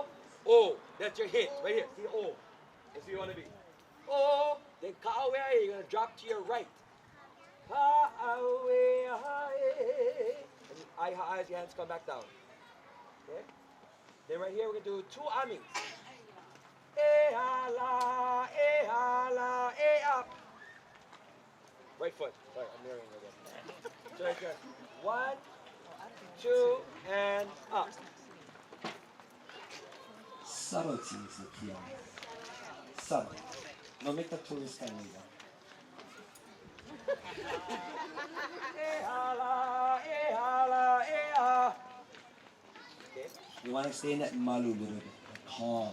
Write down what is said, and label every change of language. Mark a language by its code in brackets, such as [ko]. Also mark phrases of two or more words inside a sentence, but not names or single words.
[en] Oh, that's your hit right here. See the O. That's where you want to be. Oh, then ka'awe, you're going to drop to your right. Ka'awe, and as your hands come back down. Okay? Then right here we're going to do 2 amis. [haw] E-ala, e-ala, [en] e-up. Right foot. Sorry, I'm mirroring again. So right here. 1, 2, and up. Subtlety is the key on it. Subtle. Don't make the tourist kind either. You want to stay in that malu a little bit, the calm.